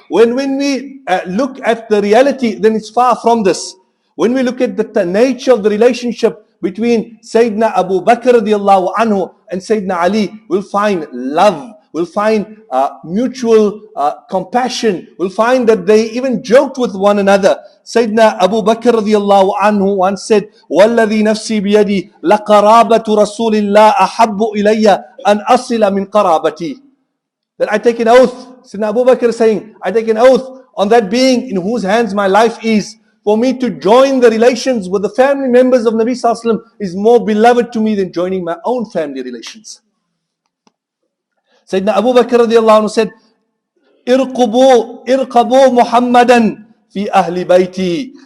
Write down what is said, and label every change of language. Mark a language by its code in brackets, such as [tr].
[en] When we look at the reality, then it's far from this. When we look at the nature of the relationship between Sayyidina Abu Bakr radiallahu anhu and Sayyidina Ali, we'll find love, we'll find mutual compassion, we'll find that they even joked with one another. Sayyidina Abu Bakr radiallahu anhu once said, [ar] وَالَّذِي نَفْسِي بِيَدِي لَقَرَابَةُ رَسُولِ اللَّهِ أَحَبُّ إِلَيَّ أَنْ أَصِلَ مِنْ قَرَابَتِي. [en] That I take an oath, Sayyidina Abu Bakr is saying, I take an oath on that being in whose hands my life is, for me to join the relations with the family members of Nabi Sallallahu Alaihi Wasallam is more beloved to me than joining my own family relations. Sayyidina Abu Bakr radiallahu anhu said, [ar] irqabu Muhammadan fi ahli bayti.